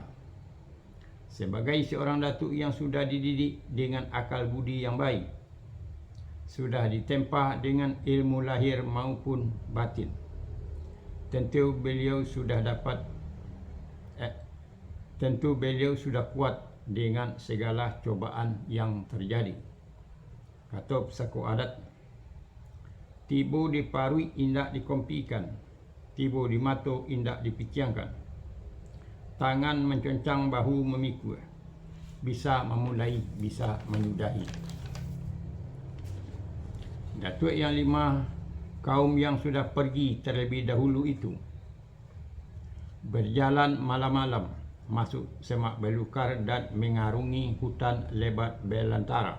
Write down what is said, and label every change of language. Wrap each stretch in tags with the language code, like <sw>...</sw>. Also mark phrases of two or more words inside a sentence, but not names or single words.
<id>Sebagai seorang datuk yang sudah dididik dengan akal budi yang baik, sudah ditempa dengan ilmu lahir maupun batin, tentu beliau sudah kuat dengan segala cobaan yang terjadi.</id> <min>Kata saku adat, tibo diparui indak dikompikan, tibo di mato indak dipiciangkan.</min> <id>Tangan menconcang, bahu memikul, bisa memulai, bisa menyudahi. Datuk yang 5 kaum yang sudah pergi terlebih dahulu itu berjalan malam-malam masuk semak belukar dan mengarungi hutan lebat belantara.</id>